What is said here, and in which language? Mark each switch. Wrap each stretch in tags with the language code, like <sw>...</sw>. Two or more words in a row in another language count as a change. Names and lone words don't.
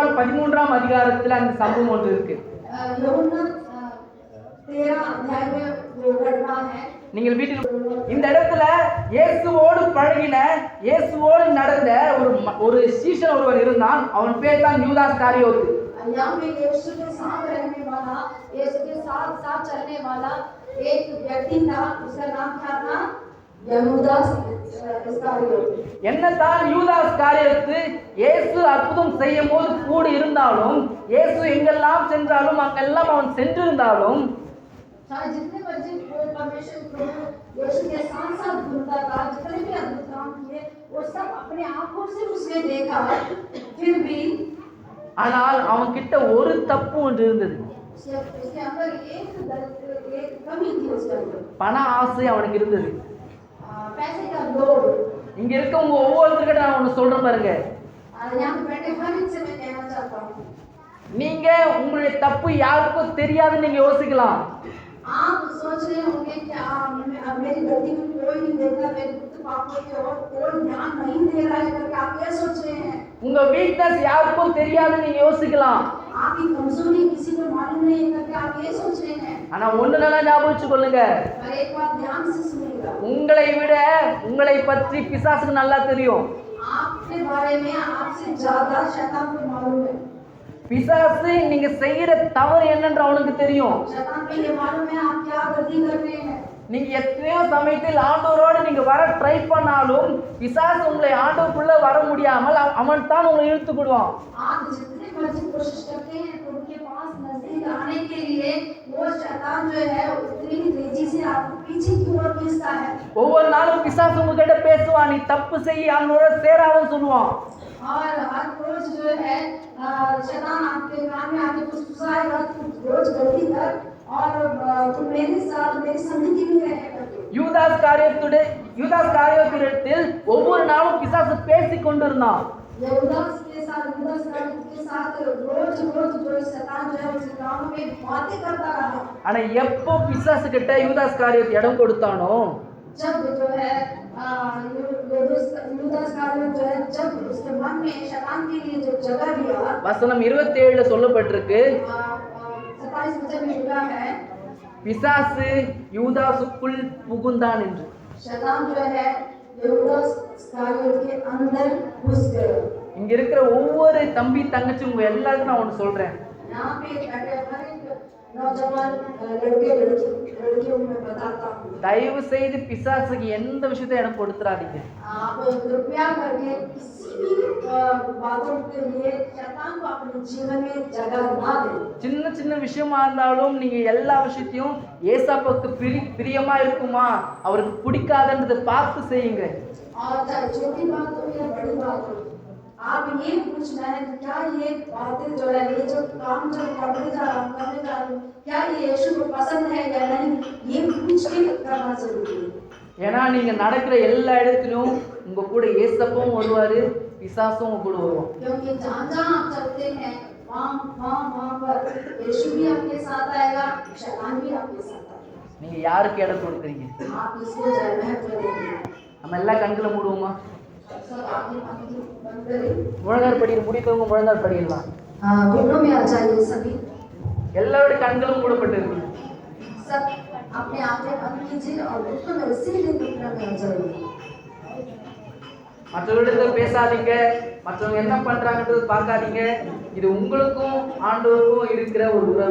<ta>13ஆம் அதிகாரத்துல அந்த சம்பவம் ஒன்று இருக்கு. நீங்கள் வீட்டில் இந்த இடத்துல இயேசுவோடு பழகின, இயேசுவோடு நடந்த ஒரு சீஷன் ஒருவன் இருந்தான். அவன் பேர் தான் யூதாஸ் காரியோத்து.</ta> <hi>यहाँ पे यीशु के साथ रहने वाला, यीशु के साथ साथ चलने वाला एक व्यक्ति था, उसका नाम क्या था?</hi> <ta>யூதாஸ் இஸ்காரியோத்து. என்னதான் யூதாஸ் காரியோத்து இயேசு அற்புதம் செய்யும் போது கூட இருந்தாலும், இயேசு எங்கெல்லாம் சென்றாலும் அங்கெல்லாம் அவன் சென்றிருந்தாலும்,</ta> <hi>जितने मर्जी परमेश्वर प्रभु यीशु के साथ साथ घूमता था, जितने भी अद्भुत काम किए वो सब अपने आंखों से उसने देखा, फिर भी</hi> <ta>ஆனால் அவன் கிட்ட ஒரு தப்பு ஒன்று இருந்தது.</ta> <hi>उसके अंदर एक कमी थी उसके अंदर.</hi> <ta>பண ஆசை அவனுக்கு இருந்தது.</ta> <hi>पैसे का लोभ.</hi> <ta>இங்க இருக்கவங்க ஒவ்வொருத்தர்கிட்ட நான் ஒன்னு சொல்றேன் பாருங்க.</ta> <hi>यहाँ पे बैठे हर एक से मैं कहना चाहता हूँ,</hi> <ta>நீங்க உங்களுடைய தப்பு யாருக்கும் தெரியாதுன்னு நீங்க யோசிக்கலாம்.</ta> <hi>आप सोच रहे होंगे कि मेरी गलती को कोई नहीं देखता, मेरे पापों की ओर कोई ध्यान नहीं दे रहा है करके आप ये सोच रहे हैं.</hi> <ta>உங்க வீக்னஸ் யாருக்கும் தெரியாதுன்னு நீங்க யோசிக்கலாம்.</ta> <hi>आपकी कमजोरी किसी को मालूम नहीं है करके आप ये सोच रहे हैं.</hi> <ta>ஆனா ஒண்ணு நல்லா ஞாபகம் வச்சுக்கொள்ளுங்க.</ta> <hi>पर एक बात ध्यान से सुनिएगा,</hi> <ta>உங்களை விட உங்களை பற்றி பிசாசுக்கு நல்லா தெரியும்.</ta> <hi>आपके बारे में आपसे ज्यादा शैतान को मालूम है.</hi> <ta>பிசாசு நீங்க செய்யற தவறு என்னன்னு அவனுக்கு தெரியும்.</ta> <hi>शैतान को ये मालूम है आप क्या गलती कर रहे हैं.</hi> <ta>நீங்க எத்தனையோ சமயத்தில் ஆண்டவரோடு நீங்க வர ட்ரை பண்ணாலும் பிசாசு உங்களை ஆண்டவருக்குள்ள வர முடியாமல் அவன் தான் உங்களை இழுத்து விடுவான்.</ta> <hi>आप जितनी मर्जी कोशिश करते हैं तो उनके पास नजदीक आने के लिए वो शैतान जो है उतनी ही तेजी से आपको पीछे की ओर खींचता है.</hi> <ta>ஒவ்வொரு நாளும் பிசாசு உங்ககிட்ட பேசுவான், நீ தப்பு செய்ய அவனோட சேராதன்னு சொல்லுவான்.</ta> <hi>और हर रोज जो है शैतान आपके कान में आके फुसफुसाएगा, तू रोज गलती कर और तू मेरे साथ मेरी संगति में रहेगा.</hi> <ta>யூதாஸ் காரியோத்திடத்தில் ஒவ்வொரு நாளும் பிசாசு பேசிக் கொண்டிருந்தான்.</ta> <hi>यूदास के साथ रोज जो शैतान जो है उसके कानों में बातें करता रहा.</hi> <ta>ஆனா எப்போ பிசாசு கிட்ட யூதாஸ் காரியோத் இடம் கொடுத்தானோ,</ta> <hi>जब जो है यूदास कारियोत जो है जब उसके मन में शैतान के लिए जो जगह दिया,</hi> <ta>வசனம் 27ல சொல்லப்பட்டிருக்கு,</ta> <hi>27 वचन में लिखा है,</hi> <ta>பிசாசு யூதாசுக்குள் புகுந்தான் என்று.</ta> <hi>शैतान जो है यूदास कारियोत के अंदर घुस गया.</hi> <ta>இங்க இருக்கிற ஒவ்வொரு தம்பி தங்கச்சி உங்க எல்லாருக்கும் நான் ஒன்னு சொல்றேன்.</ta> <hi>यहाँ पे बैठे हर एक नौजवान लड़कियों में बताता हूँ,</hi> <ta>தயவு செய்து பிசாசுக்கு எந்த விஷயத்தை இடம் கொடுத்துறாதீங்க.</ta> <hi>आप कृपया करके किसी भी बातों के लिए शैतान को अपने जीवन में जगह ना दें.</hi> <ta>சின்ன சின்ன விஷயமா இருந்தாலும் நீங்க எல்லா விஷயத்தையும் ஏசாப்புக்கு பிரியமா இருக்குமா அவருக்கு பிடிக்காதுன்றதை பார்த்து செய்யுங்க.</ta> <hi>और चाहे छोटी बात हो या बड़ी बात हो, आप ये पूछना है कि क्या ये बातें जो है, ये जो काम जो करने जा रहा हूँ क्या ये यीशु को पसंद है या नहीं, ये पूछ के करना जरूरी है.</hi> <ta>ஏன்னா நீங்க நடக்கிற எல்லா இடத்துலயும் உங்க கூட ஏசப்பும் வருவாரு, பிசாசும் உங்க கூட வருவான்.</ta> <hi>क्योंकि जहाँ जहाँ आप चलते हैं वहाँ पर यीशु भी आपके साथ आएगा, शैतान भी आपके साथ आएगा.</hi> <ta>நீங்க யாருக்கு இடம் கொடுக்குறீங்க?</ta> <hi>आप इसको महत्व देंगे.</hi> <ta>நம்ம எல்லா கண்களை மூடுவோமா?</ta> <hi>सब आपकी आंखें बंद करें.</hi> <ta>முழங்கால் படிக்கிற முடித்தவங்க முழங்கால் படிக்கலாம்.</ta> <hi>घुटनों में आ जाइए सभी.</hi> <ta>எல்லாரோட கண்களும் மூடப்பட்டிருக்கு.</ta> <hi>सब अपने आंखें बंद कीजिए और घुटनों में सीधे घुटनों में आ जाइए.</hi> <ta>மற்றவர்களிடத்துல பேசாதீங்க, மற்றவங்க என்ன பண்றாங்கன்றது பார்க்காதீங்க. இது உங்களுக்கும் ஆண்டவருக்கும் இருக்கிற ஒரு உறவு.</ta>